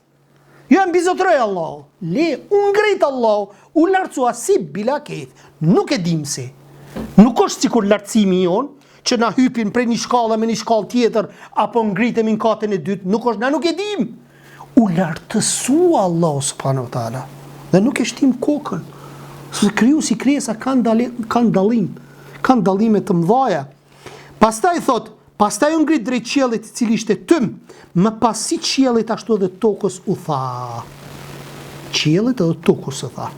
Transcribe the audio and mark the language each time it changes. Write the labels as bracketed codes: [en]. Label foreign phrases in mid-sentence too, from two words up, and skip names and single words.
[sq] Jo e mbizotroj Allah. Le, u ngrit Allah, u lartësua si [ar] بلا كيف. [sq] Nuk e dim si. Nuk është sikur lartësimi jonë, që na hypin prej një shkallë me një shkallë tjetër, apo ngritemi në katën e dytë, nuk është, na nuk e dim. U lartësua Allah [ar] سبحانه وتعالى. [sq] Dhe nuk e shtim kokën. Se kriju si krijesa kanë dallim, kanë dallime të mëdha. Pastaj thot, pastaj u ngrit drejt qiellit i cili ishte tym, më pas si qiellit ashtu edhe tokës u tha. Qiellit edhe tokës u tha.